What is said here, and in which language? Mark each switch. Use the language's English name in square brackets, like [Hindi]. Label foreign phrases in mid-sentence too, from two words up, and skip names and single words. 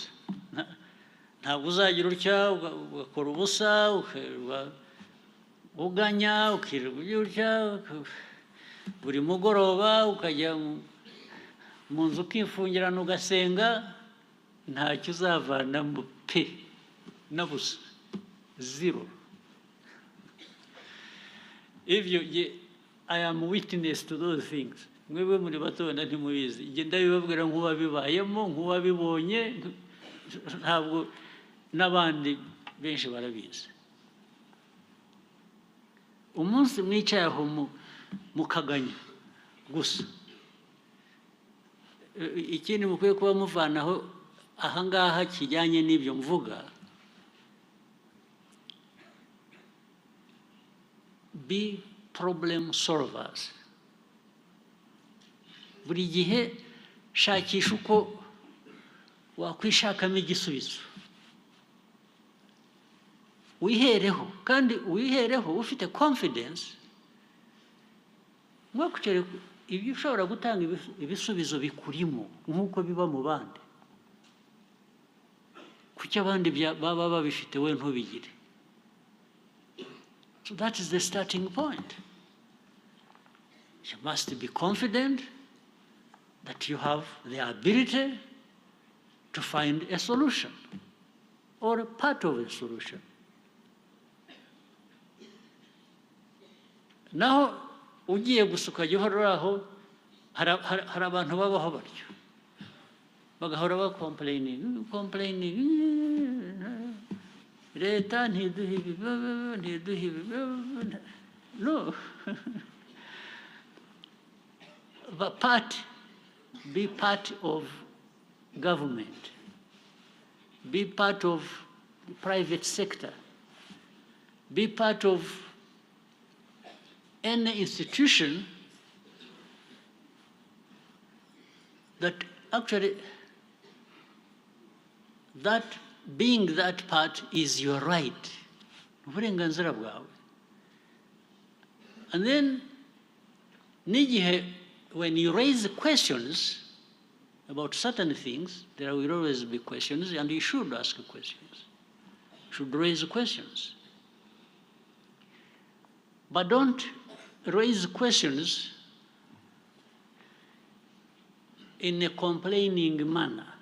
[Kinyarwanda] Ntabwo uzagira utya ugakora ubusa, ukirirwa uganya, ukirirwa ujya utya, buri mugoroba ukajya mu nzu ukifungirana ugasenga, ntacyo uzavanamo pe na busa, zero. [English] Ibyo I am witness to those things. [Kinyarwanda] Mwebwe muri bato wenda ntimubizi, igenda bibabwira nk'uwabibayemo, nk'uwabibonye, ntabwo n'abandi benshi barabizi. Umunsi mwicaye aho mukaganya gusa, ikindi mukwiye kuba muvanaho ahangaha kijyanye n'ibyo mvuga, [English] be problem solvers. [Kinyarwanda] Buri gihe shakisha uko wakwishakamo igisubizo, wihereho, kandi wihereho ufite confidence, mwakucere ibyo ushobora gutanga ibisubizo bikurimo nk'uko biba mu bandi. Kuki abandi baba babifite we ntubigire? [English] So that is the starting point. You must be confident that you have the ability to find a solution or a part of a solution. [Kinyarwanda] Naho ugiye gusa ukajya uhora aho, hari abantu babaho batyo, bagahora complaining, leta ntiduhe ibi, ntiduhe ibi. [English] No. But be part of government, be part of the private sector, be part of any institution that actually that being that part is your right. [Kinyarwanda] Uburenganzira bwawe. [English] And then, when you raise questions about certain things, there will always be questions, and you should ask questions. You should raise questions. But don't raise questions in a complaining manner.